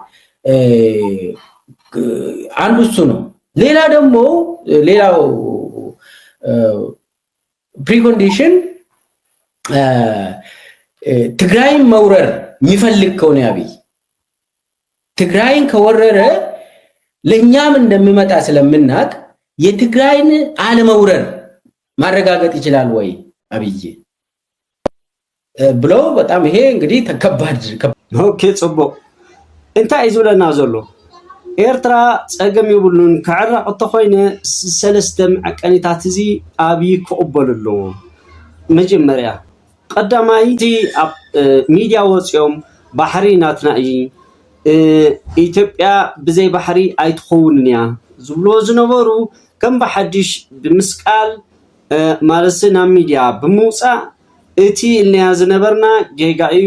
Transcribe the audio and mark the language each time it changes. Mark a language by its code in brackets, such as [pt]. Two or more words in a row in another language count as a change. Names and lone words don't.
[am] አንዱ እሱ ነው። ሌላው ፕሪኮንዲሽን ትግራይን መውረር የሚፈልግ ከሆነ አብይ ትግራይን ከወረረ ለኛም እንደሚመጣ ስለምናቅ የትግራይን አለመውረር ማረጋገጥ ይችላል ወይ አብይ ብሎ በጣም ይሄ እንግዲህ ተከባድ። [ti] ኦኬ ጽቡቅ እንታይ ዝብለና ዘሎ ኤርትራ ጸገም ይብሉን ከዕራቅ ተኾይነ ሰለስተ መዐቀኒታት እዚ አብይ ክቕበልሉ መጀመርያ ቀዳማይ እቲ ሚድያ ወፅዮም ባሕሪ ናትና እዩ ኢትዮጵያ ብዘይ ባሕሪ ኣይትኸውንን እያ ዝብሎ ዝነበሩ ከም ብሓድሽ ብምስቃል ማለስ ናብ ሚድያ ብምውፃእ እቲ ኢልና ዝነበርና ጌጋ እዩ